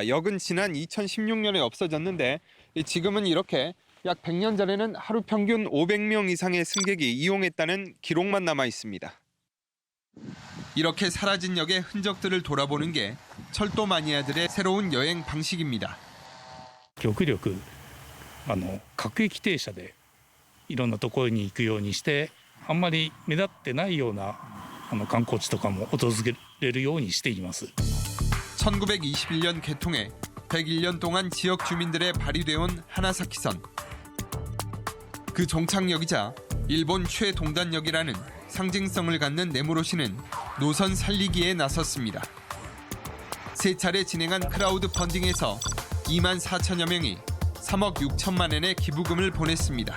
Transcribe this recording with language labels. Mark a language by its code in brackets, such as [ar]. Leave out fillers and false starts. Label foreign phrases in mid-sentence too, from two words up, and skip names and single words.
[ko] 역은 지난 2016년에 없어졌는데 지금은 이렇게 약 100년 전에는 하루 평균 500명 이상의 승객이 이용했다는 기록만 남아 있습니다. 이렇게 사라진 역의 흔적들을 돌아보는 게 철도 마니아들의 새로운 여행 방식입니다. [ja] 極力各駅停車でいろんなところに行くようにしてあんまり目立ってないような観光地とかも訪れるようにしています。 [ko] 1921년 개통해 101년 동안 지역 주민들의 발휘돼온 하나사키선. 그 종착역이자 일본 최동단역이라는 상징성을 갖는 네무로시는 노선 살리기에 나섰습니다. 세 차례 진행한 크라우드 펀딩에서 2만 4천여 명이 3억 6천만 엔의 기부금을 보냈습니다.